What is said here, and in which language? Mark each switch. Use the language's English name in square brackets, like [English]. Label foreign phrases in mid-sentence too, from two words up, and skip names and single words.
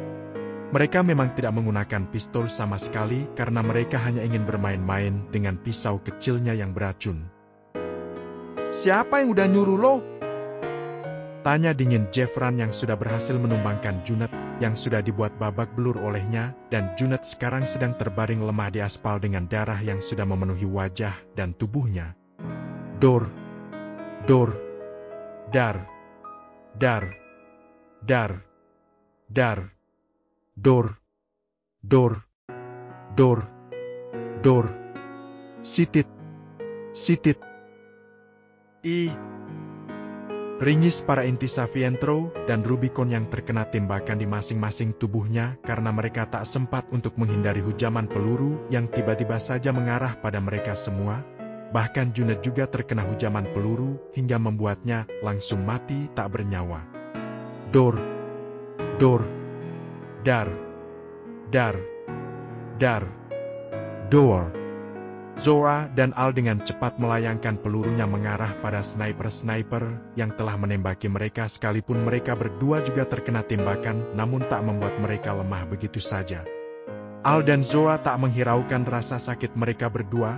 [Indonesian] Mereka memang tidak menggunakan pistol sama sekali karena mereka hanya ingin bermain-main dengan pisau kecilnya yang beracun. Siapa yang udah nyuruh lo? Tanya dingin Jeffran yang sudah berhasil menumbangkan Junet yang sudah dibuat babak belur olehnya, dan Junet sekarang sedang terbaring lemah di aspal dengan darah yang sudah memenuhi wajah dan tubuhnya. Dor, dor, dar, dar, dar, dar. Dor, dor, dor, dor, sitit, sitit. Ringis para inti Savientro dan Rubicon yang terkena tembakan di masing-masing tubuhnya karena mereka tak sempat untuk menghindari hujaman peluru yang tiba-tiba saja mengarah pada mereka semua. Bahkan Junet juga terkena hujaman peluru hingga membuatnya langsung mati tak bernyawa. Dor, dor. Dar, dar, dar, dor. Zoa dan Al dengan cepat melayangkan pelurunya mengarah pada sniper-sniper yang telah menembaki mereka, sekalipun mereka berdua juga terkena tembakan, namun tak membuat mereka lemah begitu saja. Al dan Zoa tak menghiraukan rasa sakit mereka berdua.